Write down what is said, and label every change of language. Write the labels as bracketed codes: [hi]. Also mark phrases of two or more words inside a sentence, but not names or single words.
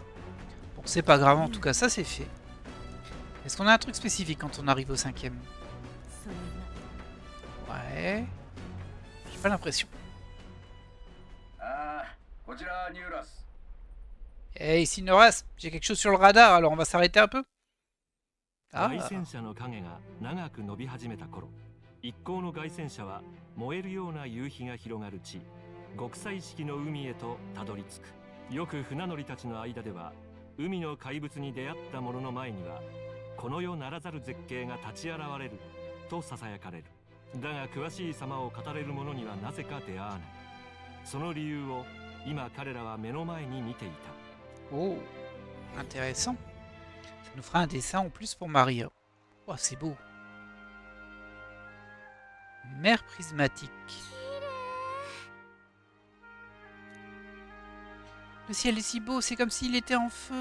[fr] Bon, c'est pas grave, en tout cas, ça c'est fait. Est-ce qu'on a un truc spécifique quand on arrive au 5ème? Ouais. J'ai pas l'impression. Hey, Sinoras, j'ai quelque chose sur le radar, alors on va s'arrêter un peu. Ah. [ja] 一行の凱旋者は燃えるような夕日が広がる地極彩色の海へとたどり着く。よく船乗りたちの間では海の怪物に出会った者の前にはこの世ならざる絶景が立ち現れるとささやかれる。だが詳しい様を語れる者にはなぜか出会わない。その理由を今彼らは目の前に見ていた。 [fr] Oh, intéressant. Ça nous fera un dessin en plus pour Maria. Oh, c'est beau. Mer prismatique. Le ciel est si beau, c'est comme s'il était en feu.